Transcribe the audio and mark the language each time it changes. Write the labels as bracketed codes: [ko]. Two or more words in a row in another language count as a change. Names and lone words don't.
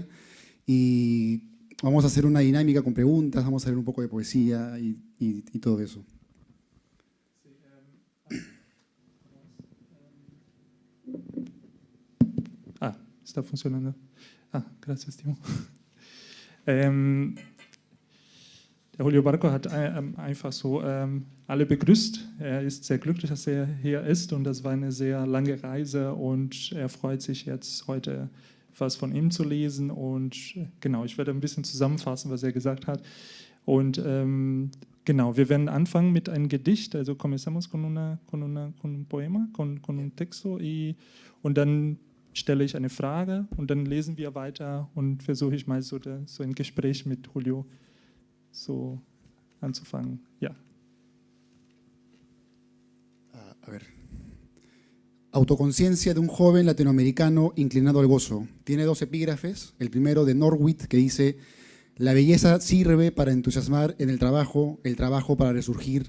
[es] Y vamos a hacer una dinámica con preguntas, vamos a leer un poco de poesía y todo eso. Está funcionando. [de] Gracias, Timo. Der Julio Barco hat einfach so alle begrüßt. Er ist sehr glücklich, dass er hier ist und das war eine sehr lange Reise und er freut sich jetzt heute was von ihm zu lesen und genau, ich werde ein bisschen zusammenfassen, was er gesagt hat und genau, wir werden anfangen mit einem Gedicht, also [es] comenzamos con un poema, con un texto [de] und dann stelle ich eine Frage und dann lesen wir weiter und versuche ich mal so ein Gespräch mit Julio so anzufangen. Ja. [es] A ver. Autoconciencia de un joven latinoamericano inclinado al gozo. Tiene 2 epígrafes. El primero de Norwid que dice: la belleza sirve para entusiasmar en el trabajo para resurgir.